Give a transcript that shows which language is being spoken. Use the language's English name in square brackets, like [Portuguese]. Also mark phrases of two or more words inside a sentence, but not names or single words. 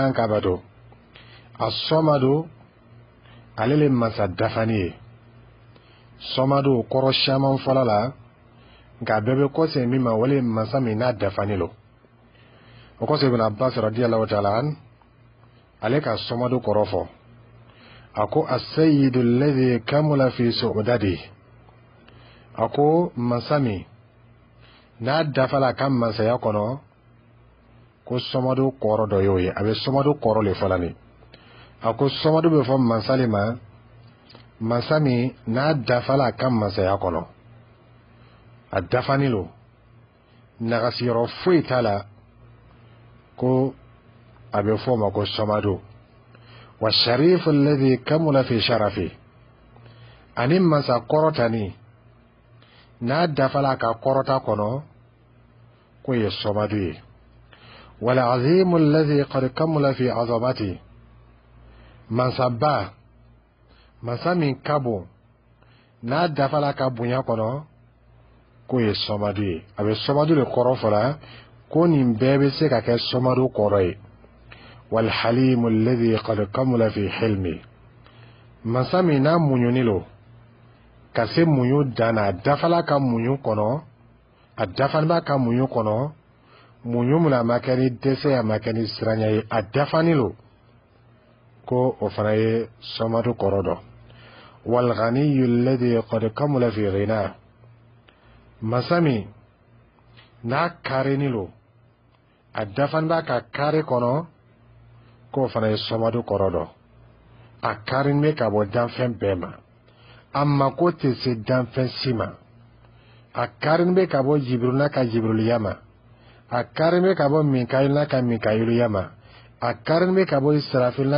[Bambara] kan ka bato as-Samadu ale le masa dafani ye Samadu kɔrɔ caman fɔla la nka a bɛɛ bɛ kɔsegin min ma wale masa min n'a dafani lo o kɔsɔn Ibn Abbas [Arabic] رضي الله تعالى عن [Bambara] ale ka Samadu kɔrɔ fɔ a ko [Arabic] السيد الذي كمل في سؤدده [Bambara] a ko masa min n'a dafala kan mansaya kɔnɔ ko sɔmadu kɔrɔ dɔ y'o ye a bɛ sɔmadu kɔrɔ le fɔla ni a ko sɔmadu bɛ fɔ mansa le ma mansa min n'a dafala kan mansaya kɔnɔ a dafani lo nagasiyɔrɔ foyi t'a la ko a bɛ fɔ o ma ko sɔmadu [Arabic] والشريف الذي كمل في شرفه [Bambara] ani mansa kɔrɔtani n'a dafala ka kɔrɔta kɔnɔ ko ye sɔmadu ye [Arabic] والعظيم الذي قد كمل في عظمته [Bambara] mansaba mansa min ka bon n'a dafala ka bonya kɔnɔ ko ye sɔmadu ye a bɛ sɔmadu de kɔrɔ fɔla ko nin bɛɛ bɛ se ka kɛ sɔmadu kɔrɔ ye [Arabic] والحليم الذي قد كمل في حلمه [Bambara] mansa min n'a muɲuni lo ka se muɲu dana a dafala ka muɲu kɔnɔ a dafaniba ka muɲu kɔnɔ muɲu min a ma kɛ ni dɛsɛ a ma kɛ ni siranya ye a dafani lo ko o fana ye sɔmadu kɔrɔ dɔ [Arabic] والغني الذي قد كمل في غناه [Bambara] mansa min n'a karini lo a dafaniba ka kari kɔnɔ ko o fana ye sɔmadu kɔrɔ dɔ a karini bɛ ka bɔ danfɛn bɛɛ ma a mako tɛ se danfɛn si ma a karini bɛ ka bɔ jibirila ka jibiliya ma a karini bɛ ka bɔ minkayila ka minkayiliya ma a karini bɛ ka bɔ israfilila